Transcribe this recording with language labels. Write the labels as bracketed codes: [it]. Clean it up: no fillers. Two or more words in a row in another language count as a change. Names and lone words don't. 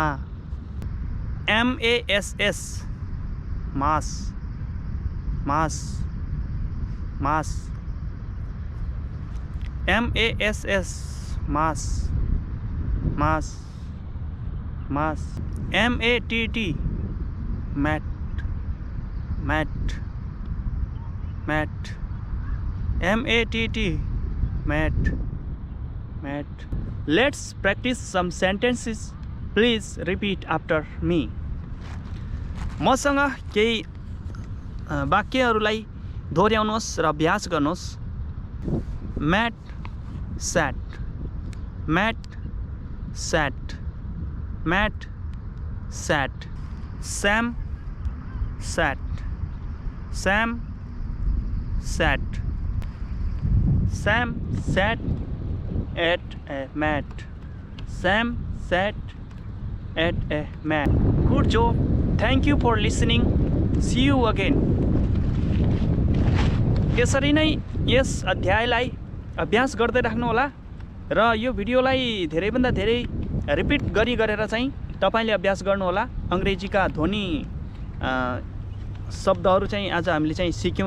[en] M A S S, mass, mass, mass. M A S S, mass, mass, mass. M A T T, matt, matt, matt. M A T T, matt, matt. let's practice some sentences. please repeat after me. [ne] मसँग केही वाक्यहरूलाई दोहोऱ्याउनुहोस् र अभ्यास गर्नुहोस्। [en] mat, sat, mat, sat, mat, sat. Sam, sat, Sam, sat. Sam sat at a mat, Sam sat at a mat. good job. thank you for listening. see you again. [ne] यसरी नै यस अध्यायलाई अभ्यास गर्दै राख्नुहोला र यो भिडियोलाई धेरैभन्दा धेरै रिपिट गरेर चाहिँ तपाईले अभ्यास गर्नुहोला। अंग्रेजीका ध्वनि शब्दहरू चाहिँ आज हामीले चाहिँ सिक्यौं।